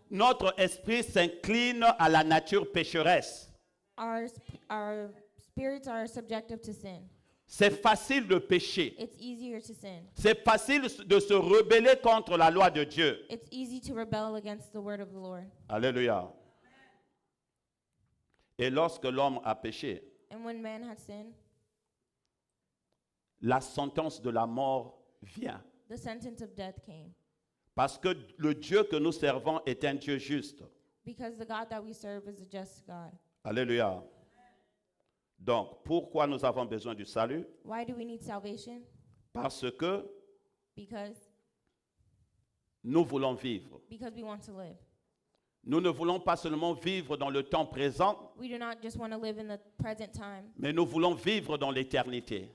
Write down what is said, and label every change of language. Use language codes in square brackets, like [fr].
[fr] notre esprit s'incline à la nature pécheresse. [en] our spirits are subjective to sin. [fr] C'est facile de pécher. [en] It's easier to sin. [fr] C'est facile de se rebeller contre la loi de Dieu. [en] It's easy to rebel against the word of the Lord. [fr] Alléluia. Et lorsque l'homme a péché, [en] And when man had sinned, [fr] la sentence de la mort vient. [en] the sentence of death came. [fr] Parce que le Dieu que nous servons est un Dieu juste. [en] Because the God that we serve is a just God. [fr] Alléluia. Donc, pourquoi nous avons besoin du salut? [en] Why do we need salvation? [fr] Parce que [en] Because [fr] nous voulons vivre. [en] we want to live. [fr] Nous ne voulons pas seulement vivre dans le temps présent, [en] We do not just want to live in the present time, [fr] mais nous voulons vivre dans l'éternité.